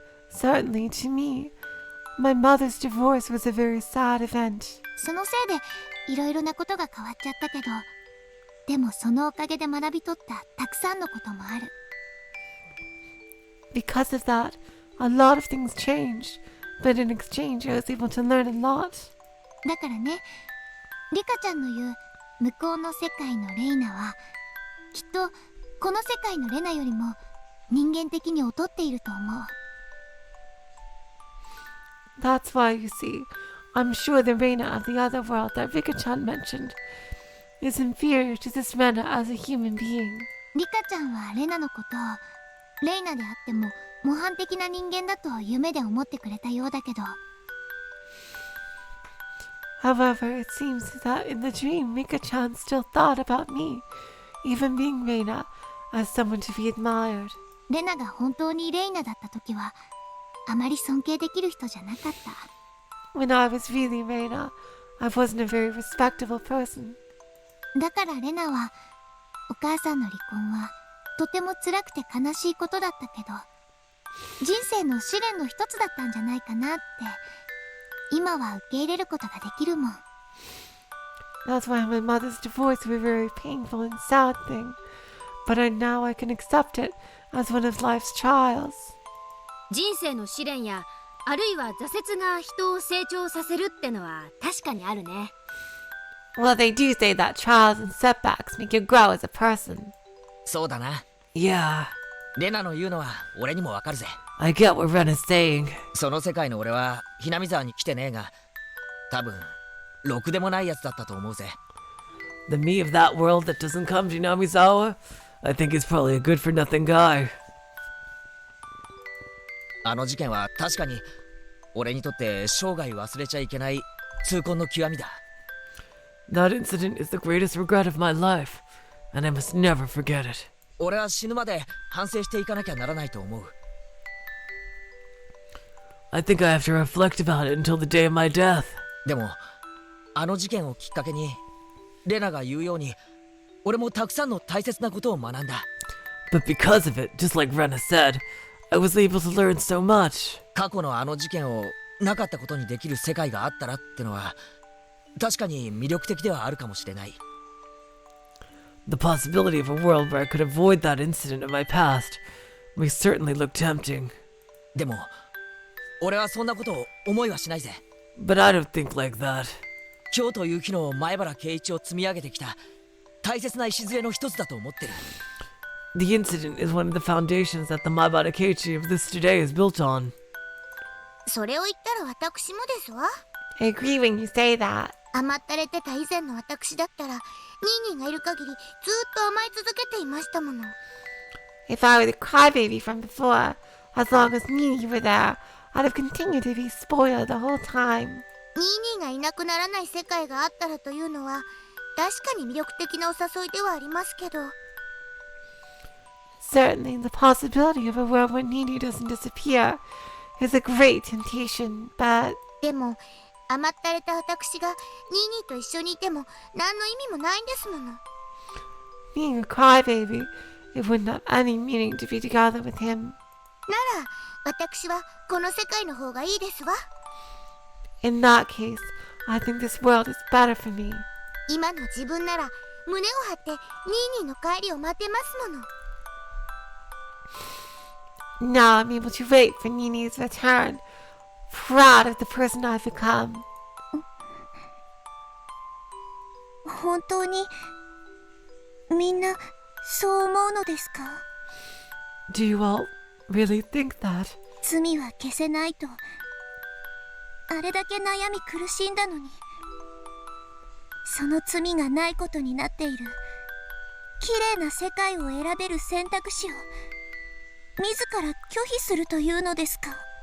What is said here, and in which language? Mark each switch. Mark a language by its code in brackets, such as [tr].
[en] Certainly to me, my mother's divorce was a very sad event. [ja] そのせいでいろいろなことが変わっちゃったけど、でもそのおかげで学び取ったたくさんのこともある。 [en] Because of that, a lot of things changed, but in exchange I was able to learn a lot. [ja] だからね、リカちゃんの言う向こうの世界のレイナはきっとこの世界のレナよりも人間的に劣っていると思う。 [en] That's why, you see, I'm sure the Reina of the other world that Rika-chan mentioned is inferior to this Reina as a human being. [ja] リカちゃんはレナのことをレイナであっても模範的な人間だと夢で思ってくれたようだけど、 [en] However, it seems that in the dream Rika-chan still thought about me, even being Reina, as someone to be admired. [ja] レナが本当にレイナだった時はあまり尊敬できる人じゃなかった。 [en] When I was really Reina, I wasn't a very respectable person. [ja] だからレナはお母さんの離婚はとても辛くて悲しいことだったけど、人生の試練の一つだったんじゃないかなって今は受け入れることができるもん。 [en] That's why my mother's divorce was a very painful and sad thing, but now I can accept it as one of life's trials. [ja] 人生の試練やあるいは挫折が人を成長させるってのは確かにあるね。 [en] Well, they do say that trials and setbacks make you grow as a person. [ja] そうだな。 [en] Yeah, [ja] レナの言うのは俺にもわかるぜ。 [en] I get what Ren is saying. [ja] その世界の俺はひなみ沢に来てねえが、多分ろくでもないやつだったと思うぜ。 [en] The me of that world that doesn't come to Hinamizawa, I think is probably a good for nothing guy. [ja] あの事件は確かに俺にとって生涯忘れちゃいけない痛恨の極みだ。 [en] That incident is the greatest regret of my life, and I must never forget it. [ja] 俺は死ぬまで反省していかなきゃならないと思う。 [en] I think I have to reflect about it until the day of my death. [ja] でもあの事件をきっかけにレナが言うように俺もたくさんの大切なことを学んだ。 [en] But because of it, just like Rena said, I was able to learn so much. [ja] 過去のあの事件をなかったことにできる世界があったらってのは確かに魅力的ではあるかもしれない。 [en] The possibility of a world where I could avoid that incident of my past may certainly look tempting. [ja] でも俺はそんなことを思いはしないぜ。 [en] But I don't think like that. [ja] 今日という日の前原圭一を積み上げてきた大切な礎の一つだと思ってる。 [en] The incident is one of the foundations that the Maibara Keiichi of this today is built on. [ja] それを言ったら私もですわ。 [en] I agree when you say that. [ja] 甘ったれてた以前の私だったらニーニーがいる限りずっと甘え続けていましたもの。 [en] If I were the crybaby from before, as long as Nini were there, I'd have continued to be spoiled the whole time. [ja] ニーニーがいなくならない世界があったらというのは確かに魅力的なお誘いではありますけど。 [en] Certainly, the possibility of a world where Nini doesn't disappear is a great temptation, but [ja] でも甘ったれた私がニーニーと一緒にいても何の意味もないんですもの。 [en] being a crybaby, it wouldn't have any meaning to be together with him. [ja] なら私はこの世界の方がいいですわ。 [en] In that case, I think this world is better for me. [ja] 今の自分なら胸を張ってニーニーの帰りを待てますもの。 [en] Now I'm able to wait for Nini's return, proud of the person I've become. [ja] 本当にみんなそう思うのですか？ [en] Do you all really think that? [ja] 罪は消せないとあれだけ悩み苦しんだのに、その罪がないことになっている綺麗な世界を選べる選択肢を自ら拒否するというのですか？